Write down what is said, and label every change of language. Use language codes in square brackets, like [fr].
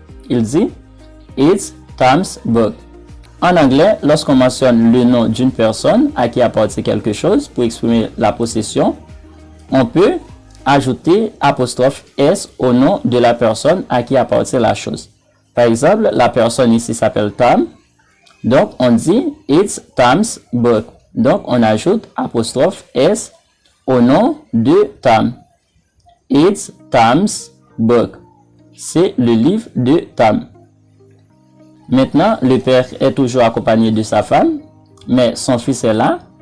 [fr] Il dit [en] It's Tom's book. [fr] En anglais, lorsqu'on mentionne le nom d'une personne à qui appartient quelque chose pour exprimer la possession, on peut ajouter apostrophe S au nom de la personne à qui appartient la chose. Par exemple, la personne ici s'appelle Tom. Donc, on dit [en] It's Tom's book. [fr] Donc, on ajoute apostrophe S au nom de Tom. [en] It's Tom's book. [fr] C'est le livre de Tom. Maintenant, le père est toujours accompagné de sa femme, mais son fils est là.